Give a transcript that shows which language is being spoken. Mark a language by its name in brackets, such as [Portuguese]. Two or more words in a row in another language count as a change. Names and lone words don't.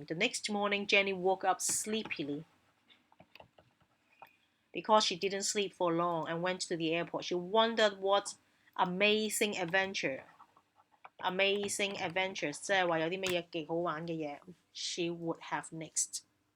[English] The next morning, Jenny woke up sleepily because she didn't sleep for long and went to the airport. She wondered what amazing adventures， [Cantonese] 即係話有啲乜嘢極好玩嘅嘢 [English] she would have next。